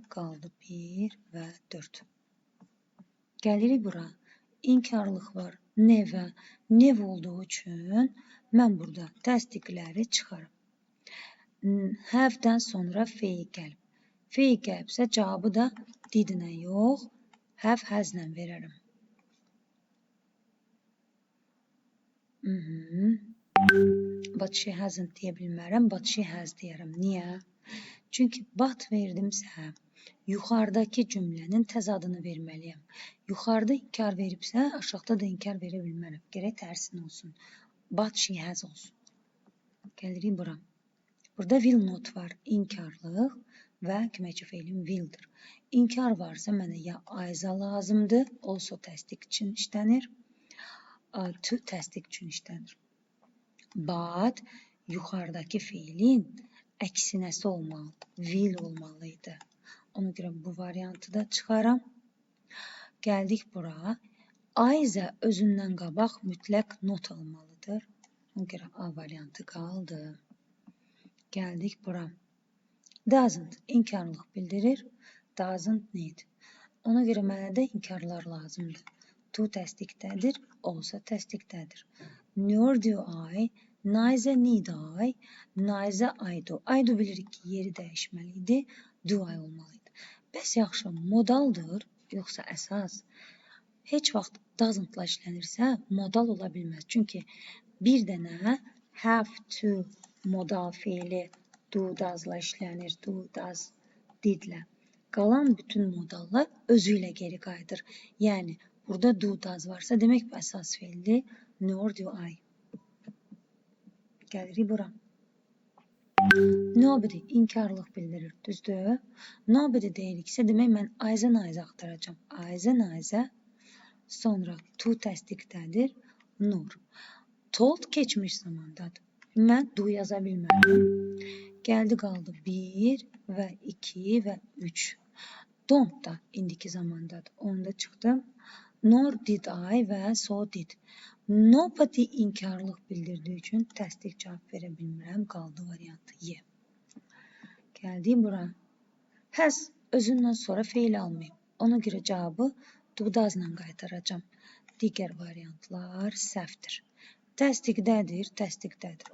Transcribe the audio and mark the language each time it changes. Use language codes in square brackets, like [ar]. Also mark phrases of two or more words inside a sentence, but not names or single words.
[az] Qaldı 1 və 4. Gəlirik bura. İnkarlıq var. Nev olduğu üçün mən burada təsdiqləri çıxarım. Have-dən sonra fiil gəlib. Fiil gəlibsə cavabı da did-nə yox, has-lə verərəm. [en] But she hasn't [az] deyə bilmərəm, [en] but she has [az] deyərəm. Niyə? Çünki but verdimsə, yuxarıdakı cümlənin təzadını verməliyəm. Yuxarıda inkar veribsə, aşağıda da inkar verə bilmərəm. Gərək tərsin olsun. [en] But she has [az] olsun. Gəlirik bura. Burada [en] will not [az] var. İnkarlıq və köməkçi feilim will'dir. İnkar varsa mənə ya either lazımdır, also təsdiq üçün işlənir. To təsdiq üçün işlənir. But yuxarıdakı feilin əksinəsi olmalıdır. Will olmalıydı. Ona görə bu variantı da çıxaram. Gəldik bura. Either özündən qabaq mütləq not almalıdır. Ona görə A variantı qaldı. Gəldik bura. Doesn't inkarlıq bildirir. [en] Doesn't need. [az] Ona görə mənə də inkarlar lazımdır. To təsdiqdədir, also təsdiqdədir. [en] Nor do I, neither need I, neither I do. I do [az] bilirik ki, yeri dəyişməliydi, [en] do I [az] olmalıydı. Bəs yaxşı, modaldır, yoxsa əsas? Heç vaxt doesn't-la işlənirsə, modal ola bilməz. Çünki bir dənə [en] have to [az] modal fiili [en] do, does-la [az] işlənir, [en] do, does, [az] did-lə. Qalan bütün modallar özü ilə geri qayıdır. Yəni, burada [en] do, does [az] varsa, demək bu əsas fiildir. [en] Nor do I. [az] Gəlirik bura. Nobody inkarlıq bildirir, düzdür? Nobody deyiriksə, demək mən either axtaracam. Either, sonra to təsdiqdədir, nor. Told keçmiş zamandadır. Mən do yaza bilmərəm. Gəldi qaldı 1 və 2 və 3. Don't da indiki zamandadır. Onu da çıxdım. [en] Nor did I və so did. [az] Nobody inkarlıq bildirdiyi üçün təsdiq cavab verə bilmirəm. Qaldı variantı Y. Gəldik bura. Has özündən sonra feil almayıb. Ona görə cavabı [en] do doesn't [az] qaytaracağam. Digər variantlar səhvdir. Təsdiqdədir, təsdiqdədir.